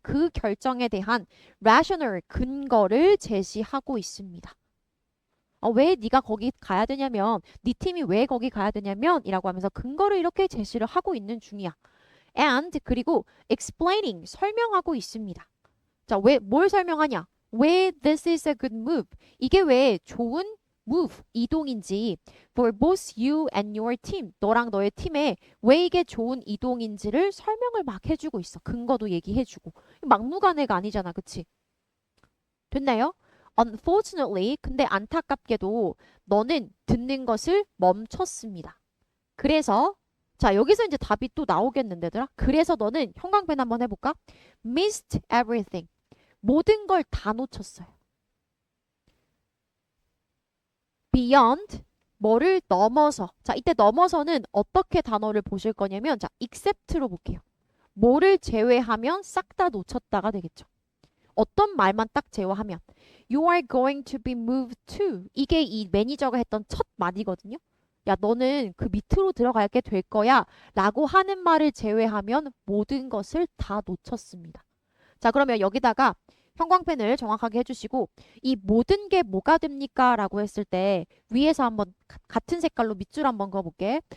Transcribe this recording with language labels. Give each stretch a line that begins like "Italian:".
Korean: 그 결정에 대한 rational 근거를 제시하고 있습니다. 왜 네가 거기 가야 되냐면 네 팀이 왜 거기 가야 되냐면 이라고 하면서 근거를 이렇게 제시를 하고 있는 중이야. and 그리고 explaining 설명하고 있습니다.
English: 자, 뭘 설명하냐?
Korean: 왜
English: this is a good move?
Korean: 이게 왜 좋은 move, 이동인지
English: for both you and your team.
Korean: 너랑 너의 팀에 왜 이게 좋은 이동인지를 설명을 막 해주고 있어. 근거도 얘기해주고. 막무가내가 아니잖아. 그치? 됐나요? Unfortunately, 근데 안타깝게도 너는 듣는 것을 멈췄습니다. 그래서 자, 여기서 이제 답이 또 나오겠는데, 얘들아. 그래서 너는 형광펜 한번 해볼까?
English: Missed everything.
Korean: 모든 걸 다 놓쳤어요. Beyond, 뭐를 넘어서. 자, 이때 넘어서는 어떻게 단어를 보실 거냐면, 자, except로 볼게요. 뭐를 제외하면 싹 다 놓쳤다가 되겠죠. 어떤 말만 딱 제외하면
English: You are going to be moved to.
Korean: 이게 이 매니저가 했던 첫 말이거든요. 야, 너는 그 밑으로 들어가게 될 거야 라고 하는 말을 제외하면 모든 것을 다 놓쳤습니다. 자, 그러면 여기다가 형광펜을 정확하게 해주시고 이 모든 게 뭐가 됩니까? 라고 했을 때 위에서 한번 같은 색깔로 밑줄 한번 그어볼게.